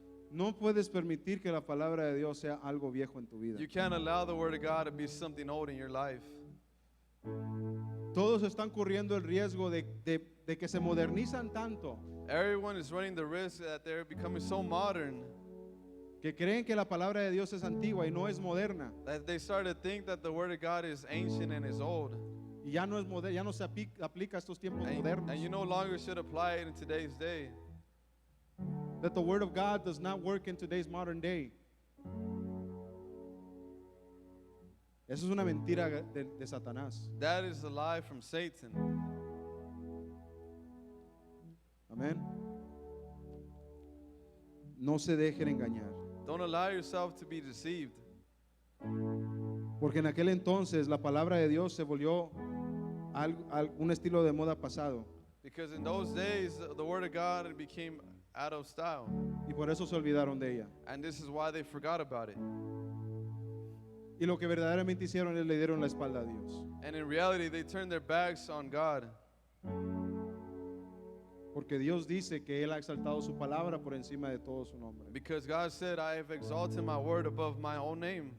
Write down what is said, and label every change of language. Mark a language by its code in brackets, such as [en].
[es] No puedes permitir que la palabra de Dios sea algo viejo en tu vida. [en] You can't allow the word of God to be something old in your life. [es] Todos están corriendo el riesgo de que se modernizan tanto [en] Everyone is running the risk that they're becoming so modern [es] que creen que la palabra de Dios es antigua y no es moderna. [en] that they start to think that the word of God is ancient and is old. [es] Y ya no es ya no se aplica a estos tiempos [en] And [es] modernos. [en] you no longer should apply it in today's day. That the word of God does not work in today's modern day. [es] Eso es una mentira de Satanás. [en] That is a lie from Satan. [es] Amén. No se dejen engañar. [en] Don't allow yourself to be deceived. [es] Porque en aquel entonces la palabra de Dios se volvió un estilo de moda pasado. [en] Because in those days, the word of God became out of style. [es] Y por eso se olvidaron de ella. [en] And this is why they forgot about it. [es] Y lo que verdaderamente hicieron es le dieron la espalda a Dios. [en] And in reality, they turned their backs on God. [es] Porque Dios dice que Él ha exaltado su palabra por encima de todo su nombre. [en] Because God said, I have exalted my word above my own name.